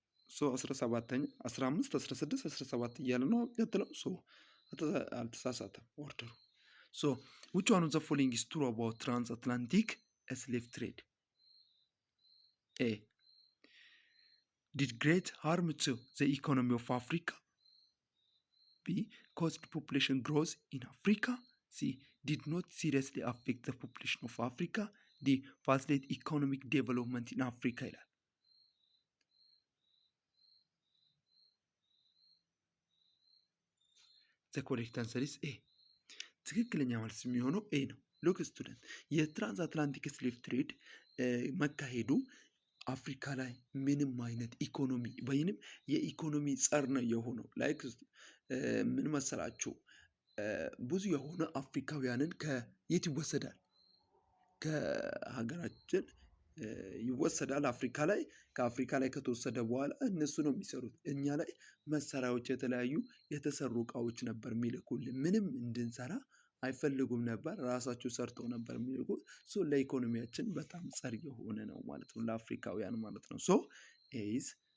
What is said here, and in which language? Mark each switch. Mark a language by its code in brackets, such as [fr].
[am] ሶ 17ኛ 15 16 17 እያለ ነው ቀጥለው። ሶ አልተሳሳተም ኦርደሩ። ሶ [en] which one of the following is true about transatlantic slave trade? A. did great harm to the economy of Africa. B. caused population growth in Africa. C. did not seriously affect the population of Africa. D. facilitate economic development in Africa [am] ይላል። [en] the correct answer is A. [am] ትክክለኛ መልስ የሚሆነው ኤ ነው። [en] ሎክ ስቱደንት [am] የትራንስአትላንቲክ ስሌቭ ትሬድ መካሄዱ አፍሪካ ላይ ምንም አይነት ኢኮኖሚ ወይንም የኢኮኖሚ ጸር ነው የሆነው። ላይክ ምን መሰላችሁ? ብዙ የሆነ አፍሪካውያንን ከየት ይወሰዳል? ከሀገራችን ይወሰዳል አፍሪካ ላይ። ከአፍሪካ ላይ ከተወሰደ በኋላ እነሱ ነው የሚሰሩት። እኛ ላይ መሳሪያዎች፣ የተለያዩ የተሰሩ እቃዎች ነበር የሚልኩልን። ምንም እንድንሰራ አይፈልጉም ነበር። ራሳቸው ሰርተው ነበር የሚልኩት። ሶ ለኢኮኖሚያችን በጣም ጸር የሆነ ነው ማለት ነው፣ ለአፍሪካውያን ማለት ነው። ሶ ኢዝ